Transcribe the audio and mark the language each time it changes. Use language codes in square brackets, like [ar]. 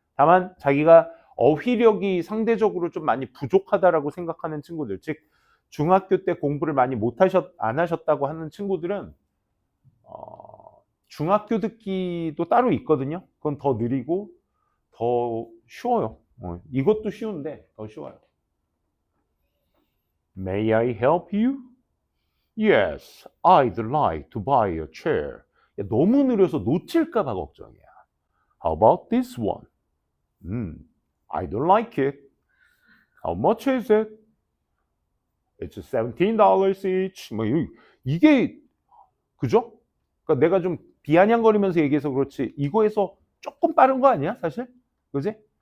[ko] 다만 자기가 어휘력이 상대적으로 좀 많이 부족하다라고 생각하는 친구들, 즉 중학교 때 공부를 많이 안 하셨다고 하는 친구들은 중학교 듣기도 따로 있거든요. 그건 더 느리고 더 쉬워요. 이것도 쉬운데 더 쉬워요. [en] May I help you? Yes, I'd like to buy a chair. [ko] 야, 너무 느려서 놓칠까 봐 걱정이야. [en] How about this one? I don't like it. How much is it? It's $17 each. [ko] 뭐 이게 그죠? 그러니까 내가 좀 비아냥거리면서 얘기해서 그렇지 이거에서 조금 빠른 거 아니야 사실? 그지?